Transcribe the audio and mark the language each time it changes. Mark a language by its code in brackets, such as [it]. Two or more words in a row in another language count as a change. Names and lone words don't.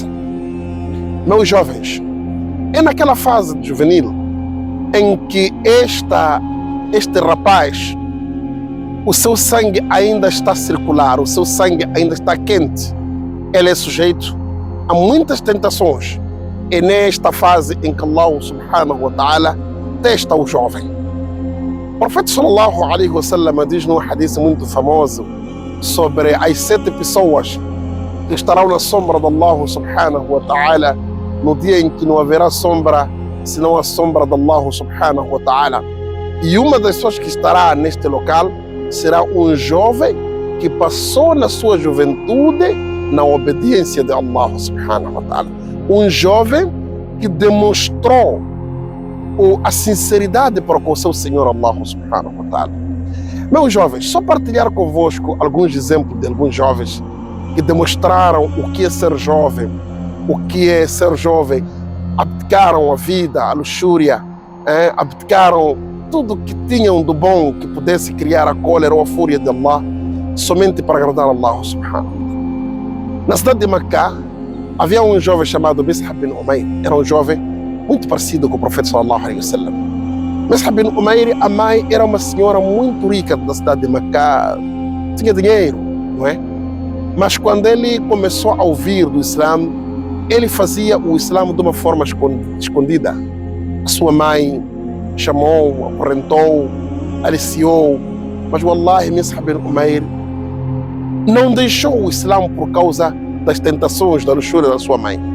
[pt] Meus jovens, é naquela fase juvenil em que este rapaz, o seu sangue ainda está a circular, o seu sangue ainda está quente. Ele é sujeito a muitas tentações. É nesta fase em que Allah [ar] سبحانه وتعالى [pt] testa o jovem. O profeta [ar] صلى الله عليه وسلم [pt] diz num hadith muito famoso sobre as 7 pessoas que estarão na sombra de Allah [ar] سبحانه وتعالى [pt] no dia em que não haverá sombra senão a sombra de Allah [ar] سبحانه وتعالى. [pt] E uma das pessoas que estará neste local será um jovem que passou na sua juventude na obediência de Allah [ar] سبحانه وتعالى. [pt] Um jovem que demonstrou a sinceridade para com o seu Senhor Allah [ar] سبحانه وتعالى. [pt] Meus jovens, só partilhar convosco alguns exemplos de alguns jovens que demonstraram o que é ser jovem, abdicaram a vida, a luxúria, abdicaram tudo que tinham do bom que pudesse criar a cólera ou a fúria de Allah, somente para agradar Allah [ar] سبحانه وتعالى. [pt] Na cidade de Meca, havia um jovem chamado Mus'ab bin Umair. Era um jovem muito parecido com o profeta [ar] صلى الله عليه وسلم. [pt] Mus'ab bin Umair, a mãe era uma senhora muito rica da cidade de Meca, tinha dinheiro, não é? Mas quando ele começou a ouvir do Islã, ele fazia o Islã de uma forma escondida. A sua mãe chamou, acorrentou, aliciou, mas wallahi Mus'ab bin Umair não deixou o Islã por causa das tentações, da luxúria da sua mãe.